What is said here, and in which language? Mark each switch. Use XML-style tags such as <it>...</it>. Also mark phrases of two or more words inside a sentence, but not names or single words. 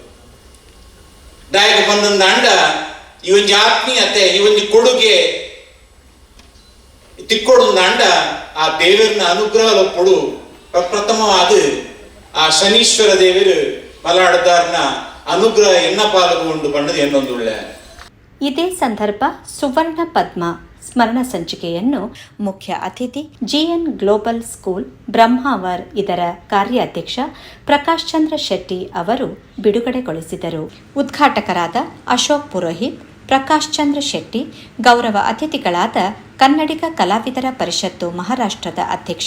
<tcy>ದಾಯಕ ಬಂದಂದ ಅಂಡ ಈ ಒಂಜಿ ಆತ್ಮೀಯತೆ, ಈ ಒಂಜಿ ಕೊಡುಗೆ ತಿಕ್ಕೊಡುಂದ ಅಂಡ ಆ ದೇವರನ ಅನುಗ್ರಹ ಒಪ್ಪುಡು ಪ್ರಪ್ರಥಮವಾದ ಆ ಶನೀಶ್ವರ ದೇವರು ಮಲಾಡದಾರ್ನ ಅನುಗ್ರಹ ಎನ್ನ ಪಾಲ್ಗೊಂಡು ಬಂಡದು ಎನ್ನೊಂದುಳ್ಳೆ.</tcy> <kn>ಇದೇ ಸಂದರ್ಭ ಸುವರ್ಣ ಪದ್ಮ ಸ್ಮರಣ ಸಂಚಿಕೆಯನ್ನು ಮುಖ್ಯ ಅತಿಥಿ ಜಿಎನ್ ಗ್ಲೋಬಲ್ ಸ್ಕೂಲ್ ಬ್ರಹ್ಮಾವರ್ ಇದರ ಕಾರ್ಯಾಧ್ಯಕ್ಷ ಪ್ರಕಾಶ್ ಚಂದ್ರ ಶೆಟ್ಟಿ ಅವರು ಬಿಡುಗಡೆಗೊಳಿಸಿದರು. ಉದ್ಘಾಟಕರಾದ ಅಶೋಕ್ ಪುರೋಹಿತ್, ಪ್ರಕಾಶ್ ಚಂದ್ರ ಶೆಟ್ಟಿ, ಗೌರವ ಅತಿಥಿಗಳಾದ ಕನ್ನಡಿಗ ಕಲಾವಿದರ ಪರಿಷತ್ತು ಮಹಾರಾಷ್ಟ್ರದ ಅಧ್ಯಕ್ಷ</kn>